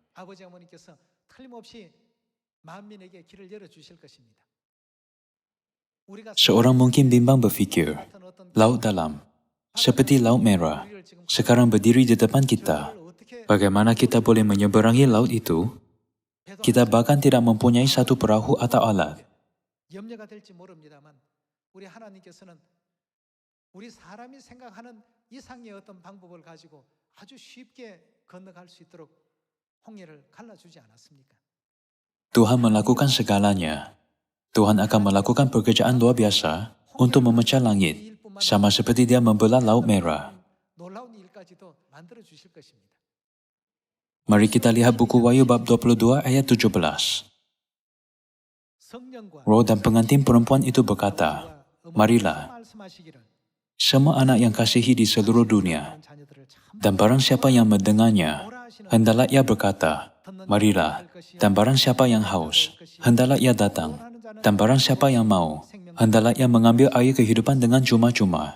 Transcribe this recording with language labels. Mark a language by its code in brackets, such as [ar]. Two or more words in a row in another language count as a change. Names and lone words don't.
[id] Seorang mungkin bimbang berfikir, laut dalam, seperti Laut Merah, sekarang berdiri di depan kita. Bagaimana kita boleh menyeberangi laut itu? Kita bahkan tidak mempunyai satu perahu atau alat. [ko] 염려가 될지 모릅니다만 우리 하나님께서는 우리 사람이 생각하는 이상의 어떤 방법을 가지고 아주 쉽게 건너갈 수 있도록 홍해를 갈라주지 않았습니까? [id] Tuhan melakukan segalanya. Tuhan akan melakukan pekerjaan luar biasa untuk memecah langit, sama seperti Dia membelah Laut Merah. [ko] 놀라운 일까지도 만들어 주실 것입니다. [id] Mari kita lihat buku Wahyu bab 22 ayat 17. Roh dan pengantin perempuan itu berkata, "Marilah, semua anak yang kasihi di seluruh dunia, dan barang siapa yang mendengarnya, hendaklah ia berkata, 'Marilah,' dan barang siapa yang haus, hendaklah ia datang, dan barang siapa yang mau, hendaklah ia mengambil air kehidupan dengan cuma-cuma."